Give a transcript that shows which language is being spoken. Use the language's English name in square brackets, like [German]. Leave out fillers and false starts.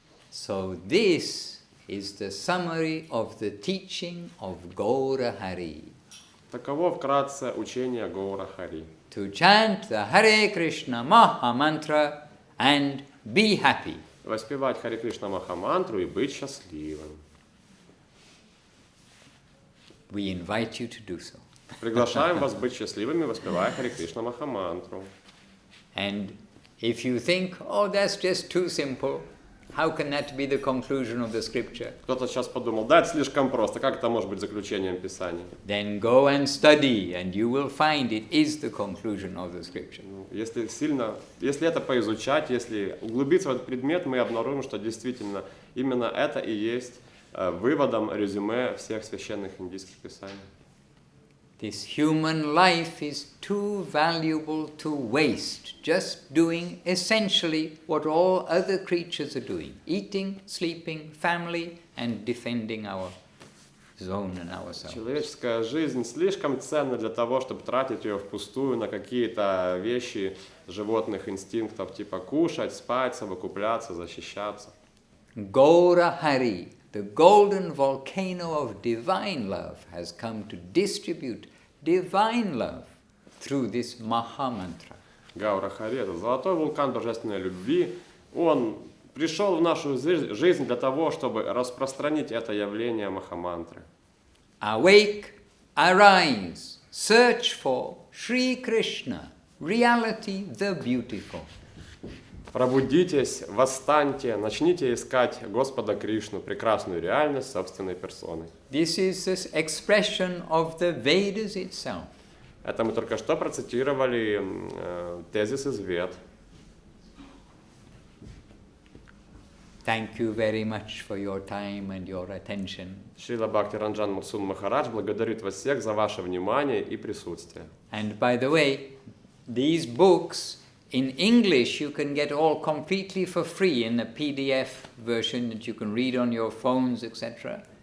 [English] So this is the summary of the teaching of Gaura Hari. [Russian] Таково вкратце учение Гаура Хари. [English] To chant the Hare Krishna Maha Mantra and be happy. [Russian] Воспевать Харе Кришна Махамантру и быть счастливым. [English] We invite you to do so. [Russian] Приглашаем вас быть счастливыми, воспевая Харе Кришна Махамантру. [English] And if you think, oh, that's just too simple, how can that be the conclusion of the scripture? [Russian] Кто-то сейчас подумал, да, это слишком просто, как это может быть заключением Писания? [English] Then go and study, and you will find it is the conclusion of the scripture. [Russian] Если это поизучать, если углубиться в этот предмет, мы обнаружим, что действительно именно это и есть выводом резюме всех священных индийских писаний. [English] This human life is too valuable to waste just doing essentially what all other creatures are doing, eating, sleeping, family, and defending our zone and ourselves. [Russian] Человеческая жизнь слишком ценна для того, чтобы тратить ее впустую на какие-то вещи животных инстинктов, типа кушать, спать, совокупляться, защищаться. [English] Gaura Hari, the golden volcano of divine love, has come to distribute divine love through this Maha Mantra. [Russian] Гаура Хари, это золотой вулкан божественной любви, он пришел в нашу жизнь для того, чтобы распространить это явление Махамантры. [English] Awake, arise, search for Sri Krishna, reality the beautiful. [Russian] Пробудитесь, восстаньте, начните искать Господа Кришну, прекрасную реальность собственной персоной. [English] This is this expression of the Vedas itself. [Russian] Это мы только что процитировали тезис из Вед. [English] Thank you very much for your time and your attention. [Russian] Шрила Бхакти Ранджан Махарадж благодарит вас всех за ваше внимание и присутствие. [English] And by the way, these books in English you can get all completely for free in a PDF version that you can read on your phones, etc.